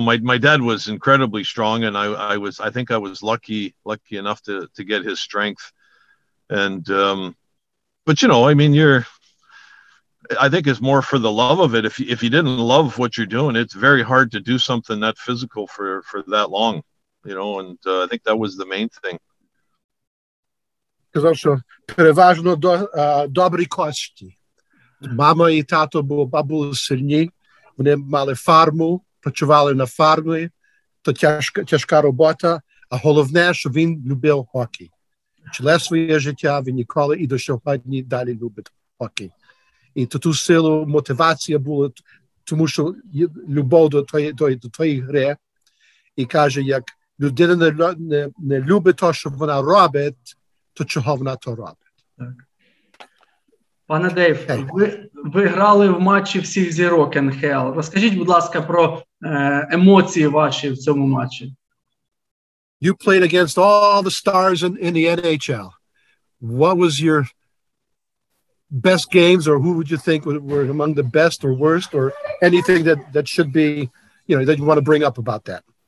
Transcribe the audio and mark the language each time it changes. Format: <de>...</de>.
<en>My dad was incredibly strong, and I think I was lucky enough to get his strength. And but I mean, I think it's more for the love of it. If you didn't love what you're doing, it's very hard to do something that physical for that long, and I think that was the main thing.</en> <uk>Казав, що переважно добрі кості. Мама і тато були сильні. Вони мали фарму, працювали на фармі, то тяжка робота, а головне, що він любив хокей. Ціле своє життя він ніколи і до сьогодні далі любить хокей. І ту силу, мотивація була, тому що любов до тої гри. І каже, як людина не любить те, що вона робить, то чого вона то робить. Так. Пане Дейв, ви грали в матчі всіх зірок НХЛ. Розкажіть, будь ласка, про емоції ваші в цьому матчі.</uk> <en>You played against all the stars in the NHL. What was your best games, or who would you think were among the best or worst, or anything that should be, that you want to bring up about that?</en>